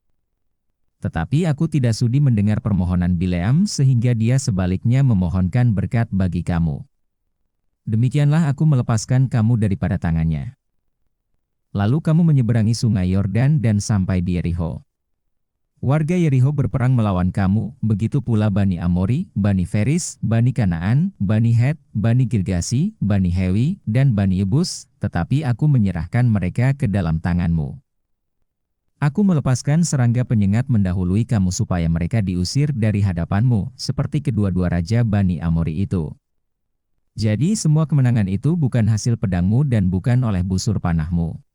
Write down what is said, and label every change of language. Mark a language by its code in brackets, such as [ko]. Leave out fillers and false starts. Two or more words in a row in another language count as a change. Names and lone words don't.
[ms] Tetapi aku tidak sudi mendengar permohonan Bileam sehingga dia sebaliknya memohonkan berkat bagi kamu. Demikianlah aku melepaskan kamu daripada tangannya. Lalu kamu menyeberangi sungai Yordan dan sampai di Yerikho. Warga Yerikho berperang melawan kamu, begitu pula Bani Amori, Bani Feris, Bani Kanaan, Bani Het, Bani Girgasi, Bani Hewi, dan Bani Yebus, tetapi aku menyerahkan mereka ke dalam tanganmu. Aku melepaskan serangga penyengat mendahului kamu supaya mereka diusir dari hadapanmu, seperti kedua-dua raja Bani Amori itu. Jadi semua kemenangan itu bukan hasil pedangmu dan bukan oleh busur panahmu.